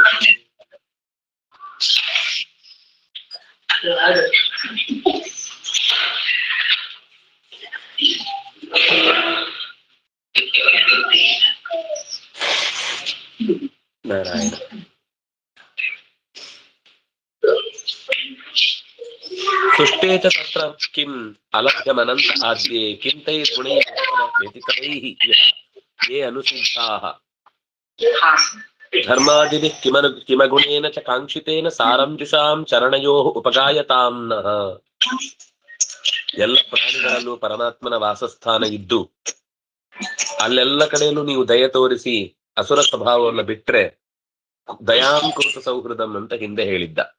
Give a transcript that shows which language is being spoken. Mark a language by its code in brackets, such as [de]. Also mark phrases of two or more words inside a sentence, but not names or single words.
[kn] ನಾರಾಯಣ. [sa] ಸುಷ್ಟೇತ ತತ್ರ ಕಿಂ ಅಲಭ್ಯಮನಂತ ಆದ್ಯೇ ಕಿಂ ತೈರ್ಗುಣೈಃ ವ್ಯತಿಕರೈಃ ಯೇ ಅನುಸಿದ್ಧಾಃ ಧರ್ಮಾದಿಭಿಃ ಕಿಮಗುಣೇನ ಚ ಕಾಂಕ್ಷಿತೇನ ಸಾರಂಜುಷಾಂ ಚರಣಯೋಃ ಉಪಗಾಯತಾಂ ನಃ. [kn] ಎಲ್ಲ ಪ್ರಾಣಿಗಳಲ್ಲೂ ಪರಮಾತ್ಮನ ವಾಸಸ್ಥಾನ ಇದ್ದು ಅಲ್ಲೆಲ್ಲ ಕಡೆಯಲ್ಲೂ ನೀವು ದಯ ತೋರಿಸಿ ಅಸುರ ಸ್ವಭಾವವನ್ನು ಬಿಟ್ರೆ [sa] ದಯಾಂಕೃತ ಸೌಹೃದಂ [kn] ಅಂತ ಹಿಂದೆ ಹೇಳಿದ್ದ.